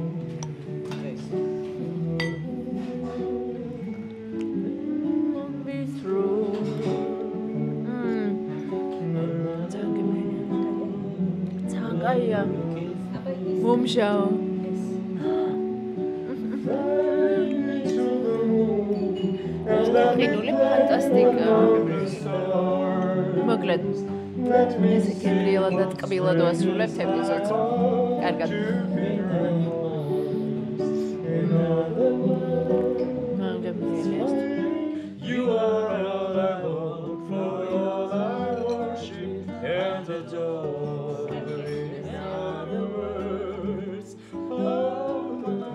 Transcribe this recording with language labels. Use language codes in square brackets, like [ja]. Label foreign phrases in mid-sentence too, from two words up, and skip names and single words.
[ka] აია მომჟაო ყინული ფანტასტიკა მოკლედ ესე გემრიელად და ტკბილად ვასრულებთ ეპიზოდს კარგად [en] You are all I want, for all I worship and adore.